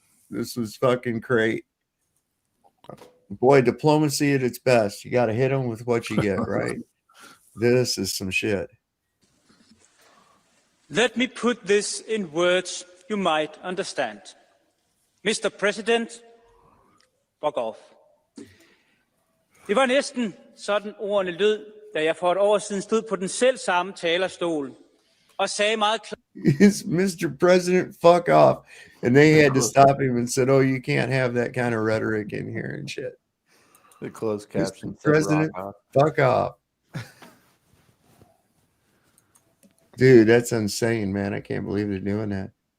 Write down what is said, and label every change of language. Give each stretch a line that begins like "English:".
English: This was fucking great. Boy, diplomacy at its best. You got to hit them with what you get, right? This is some shit. Let me put this in words you might understand. Mr. President, fuck off.
Danish: Det var næsten sådan ordene lød, da jeg for et år siden stod på den selv samme talerstol og sagde meget klart.
English: Is Mr. President, fuck off. And they had to stop him and said, oh, you can't have that kind of rhetoric in here and shit. The closed caption. Mr. President, fuck off. Dude, that's insane, man. I can't believe they're doing that.